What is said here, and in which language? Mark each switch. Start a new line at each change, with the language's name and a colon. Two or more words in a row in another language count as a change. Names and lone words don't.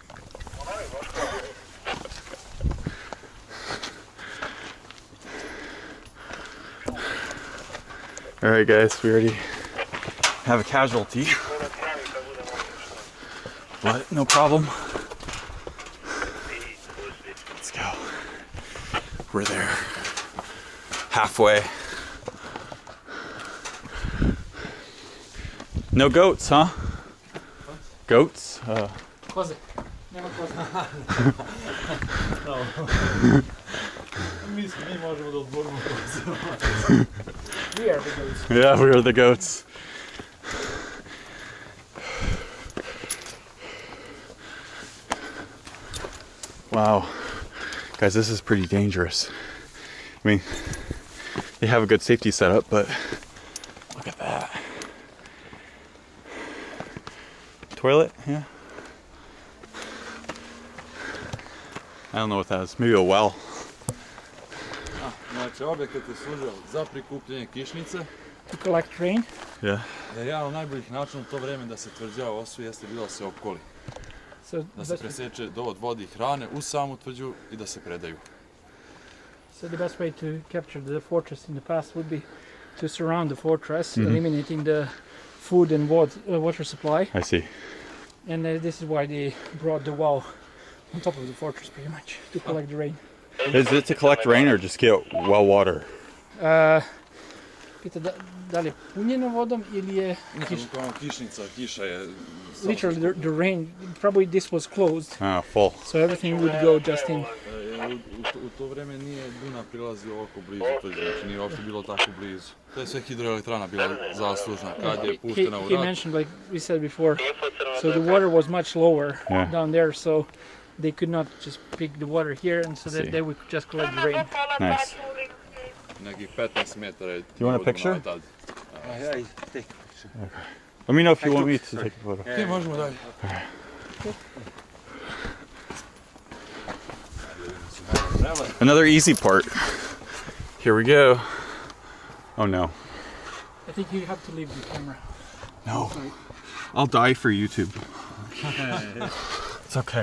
English: All right, guys, we already have a casualty, but no problem. Let's go. We're there. Halfway. No goats, huh? Goats?
Serbian: Koze. Nema koze. Mi možemo da odborimo
English: We are the goats. Yeah, we are the goats. Wow. Guys, this is pretty dangerous. I mean, they have a good safety setup, but look at that. Toilet? Yeah. I don't know what that is. Maybe a well.
Serbian: Znači, objekat je služio za prikupljanje kišnice.
English: To collect rain. Yeah.
Serbian: Jer jedan od najboljih načina u to vreme da se Tvrdđava osvoji jeste bilo da se opkoli.
English: So
Serbian: Da se preseče dovod vode i hrane u samu Tvrđu i da se predaju.
English: So the best way to capture the fortress in the past would be to surround the fortress, eliminating the food and water supply. I see. And this is why they brought the wall on top of the fortress, pretty much, to collect the rain. Is it to collect rain or just get well water?
Serbian: Pita da li je punjeno vodom ili je Kišnica, kiša je...
English: literally the rain, probably this was closed, Full. so everything would go just in.
Serbian: U to vreme nije Dunav prilazio ovako blizu Tvrđe, znači nije uopšte bilo tako blizu. To je sve hidroelektrana bila zaslužna, kad je puštena u
English: He
Serbian: rad.
English: mentioned, like we said before, so the water was much lower down there, so they could not just pick the water here, and so that they would just collect the rain. Nice.
Serbian: Nekih 15 metara je...
English: Do you want a picture? Yeah, take a picture. Okay. Let me know if you want me to take a photo.
Serbian: Okay, možemo dalje.
English: Another easy part. Here we go. Oh no. I think you have to leave the camera. No. I'll die for YouTube. It's okay.